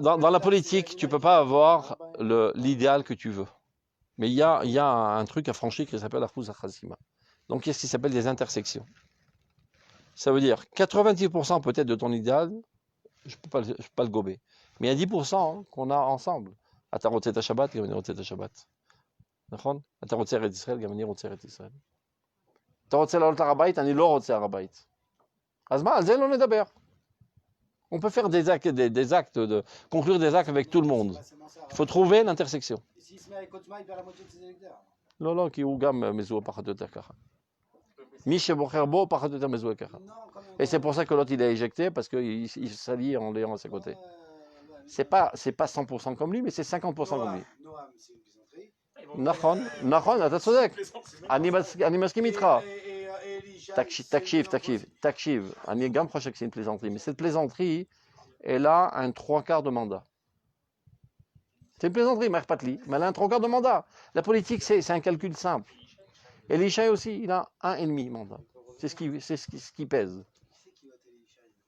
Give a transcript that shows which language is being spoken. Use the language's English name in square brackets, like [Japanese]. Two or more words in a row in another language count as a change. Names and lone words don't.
[French] Dans la politique, tu ne peux pas avoir l'idéal que tu veux. Mais il y a un truc à franchir qui s'appelle la Khouza Khazima. Donc, il y a ce qui s'appelle des intersections. Ça veut dire 90% peut-être de ton idéal, je ne peux pas le gober. Mais il y a 10% qu'on a ensemble. [Hebrew] אתה רוצה את השבת, גם אני רוצה את השבת. נכון? אתה רוצה ארץ ישראל, גם אני רוצה ארץ ישראל. אתה רוצה לעלות להר הבית, אני לא רוצה הר הבית. אז מה, על זה לא נדבר. [French] On peut faire des actes, conclure des actes avec tout le monde. Il faut trouver l'intersection. S'il se met avec Otzma, il perd la moitié de ses électeurs. [Hebrew] לא, לא, כי הוא גם מזוהה פחות או יותר ככה. מי שבוחר בו, פחות או יותר מזוהה ככה. [French] Non, quand même. Et c'est pour ça que l'autre, il est éjecté, parce qu'il s'allie en l'ayant à ses côtés. C'est pas 100% comme lui, mais c'est 50% comme lui. Noam, c'est une plaisanterie. [Hebrew] נכון, אתה צודק. אני מסכים איתך. [French] Et Elisha, [Hebrew] תקשיב. אני גם חושב [French] que c'est une plaisanterie, mais cette plaisanterie, elle a un 3/4 de mandat. C'est une plaisanterie, mais elle a un 3/4 de mandat. La politique, c'est un calcul simple. Et Elisha aussi, il a 1,5 mandat. C'est ce qui pèse. Qui c'est qui vote Elisha?